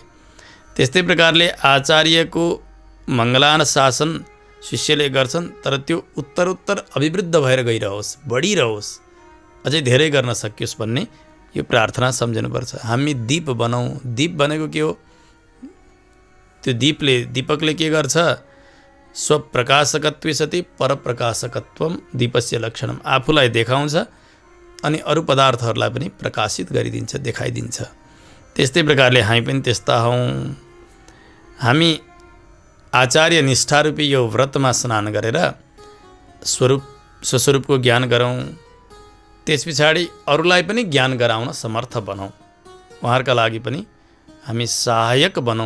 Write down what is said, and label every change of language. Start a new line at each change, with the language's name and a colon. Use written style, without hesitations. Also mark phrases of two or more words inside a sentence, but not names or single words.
Nepali: त्यस्तै प्रकारले आचार्यको मङ्गलानुशासन शिष्यले गर्छन्, तर त्यो उत्तरोत्तर अभिवृद्ध भएर गइरहोस्, बढिरहोस्, अझै धेरै गर्न सकियोस् भन्ने यो प्रार्थना सम्झनुपर्छ। हामी दीप बनौँ। दीप भनेको के हो? त्यो दीपकले के गर्छ?
Sanskrit: स्वप्रकाशकत्वे सति परप्रकाशकत्वम दीपस्य लक्षणम।
Nepali: आफूलाई देखाउँछ अनि अरू पदार्थहरूलाई पनि प्रकाशित गरिदिन्छ, देखाइदिन्छ। त्यस्तै प्रकारले हामी पनि त्यस्ता हौँ। हामी आचार्य निष्ठारूपी यो व्रतमा स्नान गरेर स्वरूप स्वस्वरूपको ज्ञान गरौँ, त्यस पछाडि अरूलाई पनि ज्ञान गराउन समर्थ बनौँ, उहाँहरूका लागि पनि हामी सहायक बनौँ।